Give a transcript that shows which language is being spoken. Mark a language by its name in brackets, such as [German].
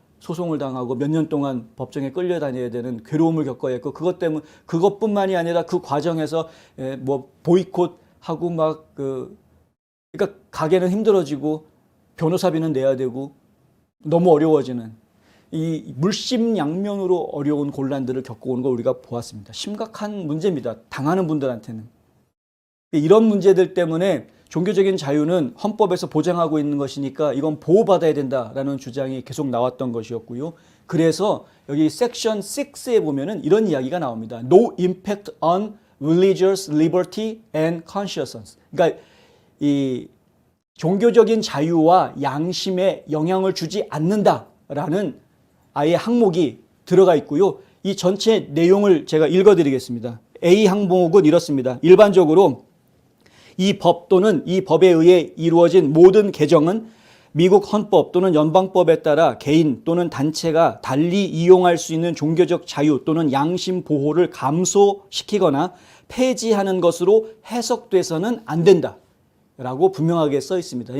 [Korean] 소송을 당하고 몇 년 동안 법정에 끌려다녀야 되는 괴로움을 겪어야 했고 그것 때문에 그것뿐만이 아니라 그 과정에서 뭐 보이콧하고 막 그러니까 가게는 힘들어지고 변호사비는 내야 되고 너무 어려워지는 이 물심양면으로 어려운 곤란들을 겪어오는 걸 우리가 보았습니다. 심각한 문제입니다. 당하는 분들한테는. 이런 문제들 때문에 종교적인 자유는 헌법에서 보장하고 있는 것이니까 이건 보호받아야 된다라는 주장이 계속 나왔던 것이었고요. 그래서 여기 섹션 6에 보면은 이런 이야기가 나옵니다. [English] No impact on religious liberty and conscience. [Korean] 그러니까 이 종교적인 자유와 양심에 영향을 주지 않는다라는 아예 항목이 들어가 있고요. 이 전체 내용을 제가 읽어드리겠습니다. A 항목은 이렇습니다. 일반적으로 이 법 또는 이 법에 의해 이루어진 모든 개정은 미국 헌법 또는 연방법에 따라 개인 또는 단체가 달리 이용할 수 있는 종교적 자유 또는 양심 보호를 감소시키거나 폐지하는 것으로 해석돼서는 안 된다 라고 분명하게 써 있습니다.